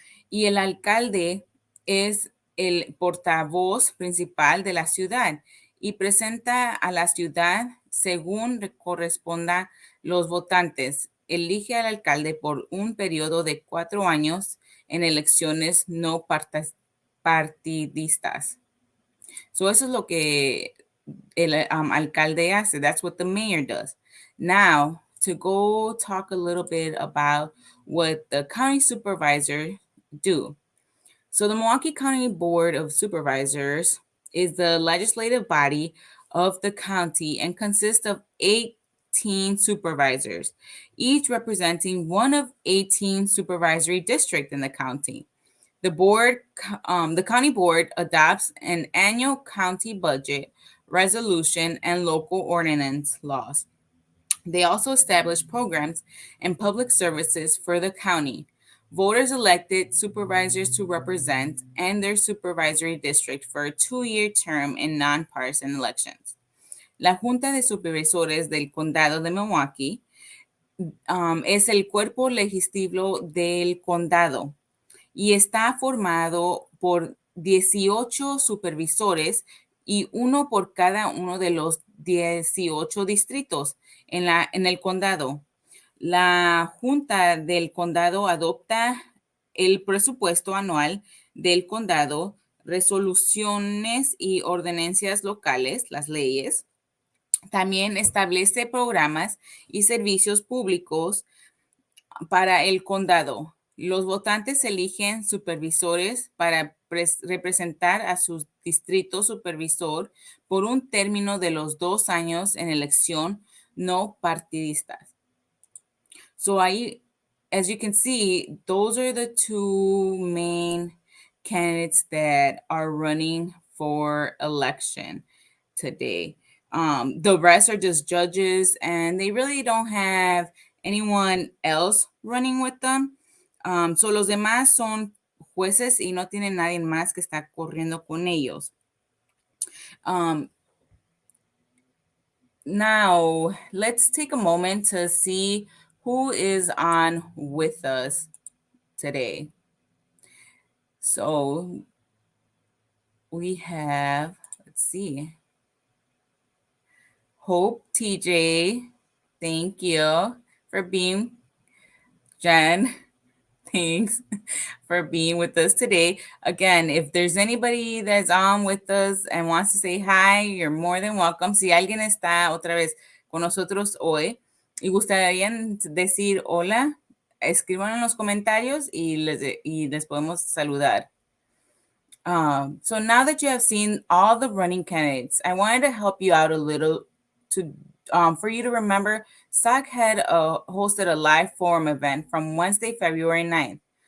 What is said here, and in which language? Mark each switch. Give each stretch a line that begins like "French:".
Spanish: Y el alcalde es el portavoz principal de la ciudad y presenta a la ciudad según corresponda los votantes. Elige al alcalde por un periodo de 4 años en elecciones no partidistas. So eso es lo que el alcalde hace.
English: That's what the mayor does. Now, to go talk a little bit about what the county supervisor do. So the Milwaukee County Board of Supervisors is the legislative body of the county and consists of 18 supervisors, each representing one of 18 supervisory districts in the county. The county board adopts an annual county budget, resolution, and local ordinance laws. They also establish programs and public services for the county. Voters elected supervisors to represent and their supervisory district for a 2-year term in nonpartisan elections.
Spanish: La Junta de Supervisores del Condado de Milwaukee es el cuerpo legislativo del condado y está formado por 18 supervisores y uno por cada uno de los 18 distritos en el condado. La Junta del Condado adopta el presupuesto anual del condado, resoluciones y ordenanzas locales, las leyes. También establece programas y servicios públicos para el condado. Los votantes eligen supervisores para representar a su distrito supervisor por un término de los 2 años en elección no partidistas.
English: So as you can see, those are the two main candidates that are running for election today. The rest are just judges, and they really don't have anyone else running with them.
Spanish: So los demás son jueces y no tienen nadie más que está corriendo con ellos.
English: Now, let's take a moment to see who is on with us today. So we have, let's see, Hope TJ. Thank you for being, Jen. Thanks for being with us today. Again, if there's anybody that's on with us and wants to say hi, you're more than welcome.
Spanish: Si alguien está otra vez con nosotros hoy y gustarían decir hola, escriban en los comentarios y les podemos saludar.
English: So now that you have seen all the running candidates, I wanted to help you out a little for you to remember SAC had hosted a live forum event from Wednesday, February 9th.